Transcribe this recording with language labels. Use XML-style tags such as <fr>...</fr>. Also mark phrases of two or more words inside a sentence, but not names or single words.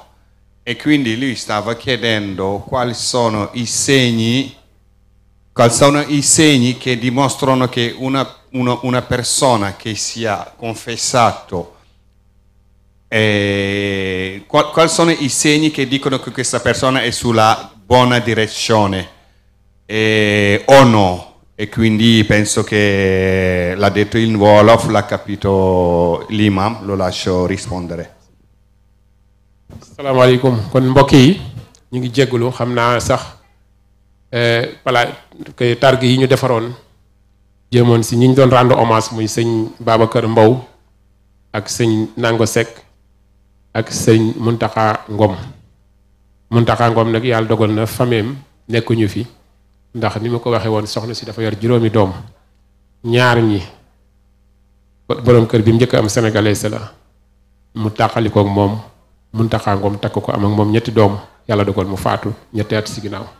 <it>E quindi lui stava chiedendo quali sono i segni che dimostrano che una persona che sia confessato, quali sono i segni che dicono che questa persona è sulla buona direzione o no. E quindi penso che l'ha detto in Wolof, l'ha capito l'imam, lo lascio rispondere.</it> <wo>Salaamaaleykum kon mbokk yi ñu ngi jégalu xam naa sax kay targ yi ñu defaroon jëmoon si ñi ñu doon</wo> <fr>rendre hommage</fr> <wo>muy sëñ Babacar Mbow ak sëñ Nango Seck ak sëñ Muntaxa Ngom nag yàlla dogal na fameem nekkuñu fi ndax ni ma ko waxee woon soxna si dafa yor juróomi doom ñaar ñi boroom kër bi mu njëkk am sénégalais la mu tàqalikook moom Muntaxa Ngom takk ko am ak moom ñetti doom yàlla dogal mu faatu ñetti at si ginnaaw</wo>